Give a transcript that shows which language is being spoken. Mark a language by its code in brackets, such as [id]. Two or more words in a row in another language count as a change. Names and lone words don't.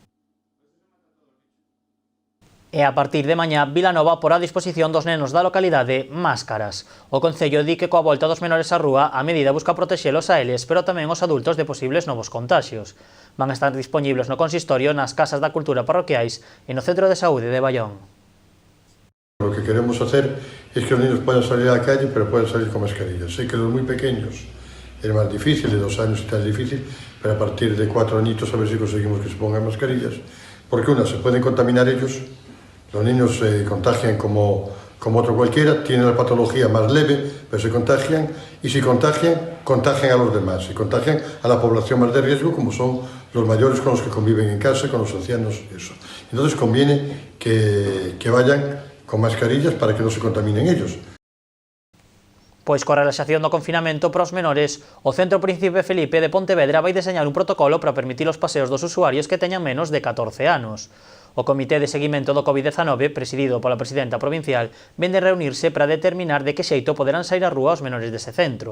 [gl] E a partir de mañá, Vilanova porá a disposición dos nenos da localidade máscaras. O Concello di que coa volta dos menores á rúa a medida busca protexelos a eles, pero tamén os adultos de posibles novos contaxios. Van a estar dispoñibles no consistorio, nas casas da cultura parroquiais e no Centro de Saúde de Baión. [es] Lo que queremos hacer es que los niños puedan salir a la calle, pero puedan salir con mascarillas. Sé que los muy pequeños es más difícil, de 2 años está difícil, pero a partir de 4 añitos a ver si conseguimos que se pongan mascarillas, porque una, se pueden contaminar ellos. Los niños se contagian como como otro cualquiera, tienen la patología más leve, pero se contagian, y si contagian, contagian a los demás, y contagian a la población más de riesgo, como son los mayores con los que conviven en casa, con los ancianos, eso. Entonces conviene que vayan con mascarillas para que no se contaminen ellos. [gl] Pois coa relaxación do confinamento para os menores, o Centro Príncipe Felipe de Pontevedra vai deseñar un protocolo para permitir os paseos dos usuarios que teñan menos de 14 anos. O Comité de Seguimento do Covid-19, presidido pola presidenta provincial, ven de reunirse para determinar de que xeito poderán sair á rúa os menores dese centro.